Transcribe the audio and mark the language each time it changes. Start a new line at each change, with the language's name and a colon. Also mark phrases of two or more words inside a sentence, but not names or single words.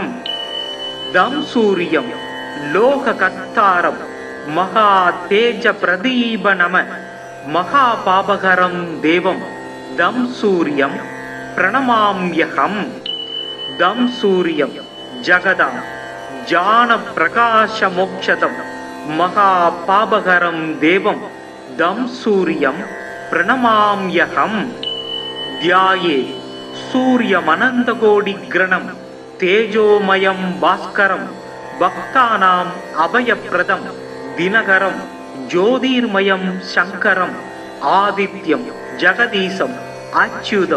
Sanskrit: तं सूर्यं लोककर्तारं महा तेज प्रदीप नम महा पापहरं देवं तं सूर्यं प्रणमाम्यहम्. तं सूर्यं जगतां ज्ञान प्रकाश मोक्षदं महा पापहरं देवं तं सूर्यम् प्रणमाम्यहम् ध्याये सूर्यमनन्तकोटिग्रणं तेजोमयं भास्करं भक्तानाम् अभयप्रदं दिनकरं ज्योतिर्मयं शङ्करम् आदित्यं जगदीशम् अच्युतम्